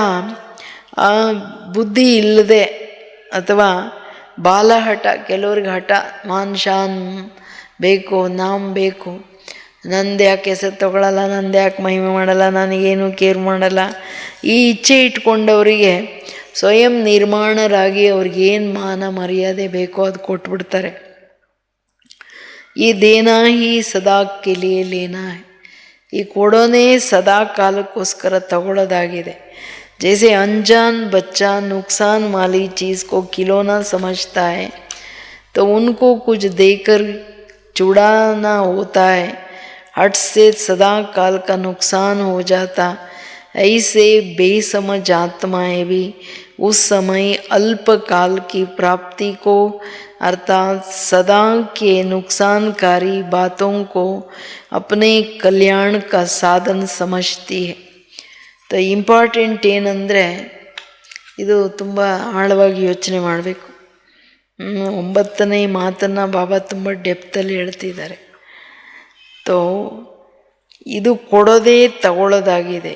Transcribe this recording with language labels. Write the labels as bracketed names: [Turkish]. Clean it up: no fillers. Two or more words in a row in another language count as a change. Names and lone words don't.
[Kannada] ಬುದ್ಧಿ ಇಲ್ಲದೆ ಅಥವಾ ಬಾಲಹಠ, ಕೆಲವ್ರಿಗೆ ಹಠ, [Hindi] मान शान [Kannada] ಬೇಕು, ನಾಮ್ ಬೇಕು, ನಂದು ಯಾಕೆ ಹೆಸರು ತೊಗೊಳಲ್ಲ, ನಂದು ಯಾಕೆ ಮಹಿಮೆ ಮಾಡಲ್ಲ, ನನಗೇನು ಕೇರ್ ಮಾಡಲ್ಲ, ಈ ಇಚ್ಛೆ ಇಟ್ಕೊಂಡವರಿಗೆ ಸ್ವಯಂ ನಿರ್ಮಾಣರಾಗಿ ಅವ್ರಿಗೇನು ಮಾನ ಮರ್ಯಾದೆ ಬೇಕೋ ಅದು ಕೊಟ್ಬಿಡ್ತಾರೆ. ಈ [Hindi] देना ही सदा के लिए लेना, [Kannada] ಈ ಕೊಡೋನೇ ಸದಾ ಕಾಲಕ್ಕೋಸ್ಕರ ತಗೊಳ್ಳೋದಾಗಿದೆ. [Hindi] जैसे अनजान बच्चा नुकसान वाली चीज़ को खिलौना समझता है तो उनको कुछ देकर छुड़ाना होता है, हट से सदा काल का नुकसान हो जाता. ऐसे बेसमझ आत्माएं भी उस समय अल्पकाल की प्राप्ति को अर्थात सदा के नुकसानकारी बातों को अपने कल्याण का साधन समझती है. [Kannada] ಇಂಪಾರ್ಟೆಂಟ್ ಏನಂದರೆ, ಇದು ತುಂಬ ಆಳವಾಗಿ ಯೋಚನೆ ಮಾಡಬೇಕು. 9ನೇ ಮಾತನ್ನು ಬಾಬಾ ತುಂಬ ಡೆಪ್ತಲ್ಲಿ ಹೇಳ್ತಿದ್ದಾರೆ. ಇದು ಕೊಡೋದೇ ತಗೊಳ್ಳೋದಾಗಿದೆ.